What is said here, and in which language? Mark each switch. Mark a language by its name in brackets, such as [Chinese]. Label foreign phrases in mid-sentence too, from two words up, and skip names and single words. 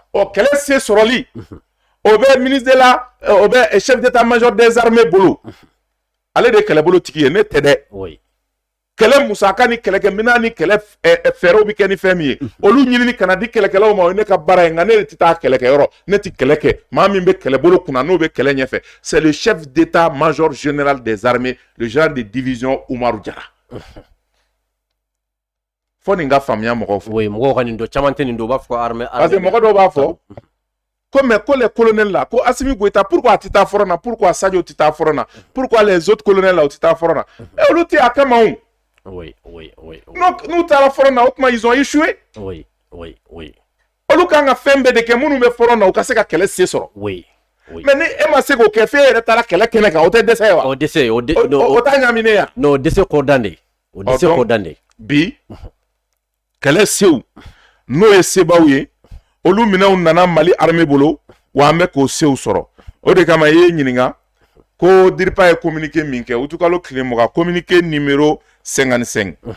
[Bambara] kɛlɛ se sɔrɔli o bɛ ministre de la o bɛ [French] chef d'état-major des armées [Bambara] bolo ale de ye kɛlɛbolo tigi ye ne tɛ dɛ kɛlɛ musaka ni kɛlɛkɛminɛn ni kɛlɛ fɛɛrɛw bi kɛ ni fɛn min ye olu ɲinini kana di kɛlɛkɛlaw ma o ye ne ka baara ye nka ne de tɛ taa kɛlɛkɛyɔrɔ ne tɛ kɛlɛ kɛ maa min bɛ kɛlɛbolo kunna n'o bɛ kɛlɛ ɲɛfɛ [French] c'est le chef d'état-major général des armées le général de division Umaru Jara [Bambara] fo nin ka faamuya mɔgɔw fɛ mɔgɔw ka nin dɔn caman tɛ nin dɔn u b'a fɔ ko armée parce que mɔgɔ dɔw b'a fɔ ko mais ko [French] les colonels là [Bambara] ko Asimi Goïta pourquoi a tɛ taa fɔrɔn na pourquoi Sadio tɛ taa fɔrɔn na [French] pourquoi les autres colonels là [Bambara] u tɛ taa fɔrɔn na olu tɛ a kama o n'u taara fɔrɔn na o tuma [French] ils ont échoué [Bambara] olu kan ka fɛn bɛɛ de kɛ minnu bɛ fɔrɔn na u ka se ka kɛlɛ se sɔrɔ mais ni e ma se k'o kɛ f'e yɛrɛ taara kɛlɛ kɛnɛ kan o tɛ dɛsɛ wa o t'a ɲaminen ya non o dɛsɛ kɔ dan de bi kɛlɛ sew n'o ye sebaw ye olu minɛnw nana Mali armée bolo wa an bɛ k'o sew sɔrɔ o de kama i ye ɲininka ko DIRPA ye communiqué min kɛ utukalo tile 20 [French] communiqué numéro 55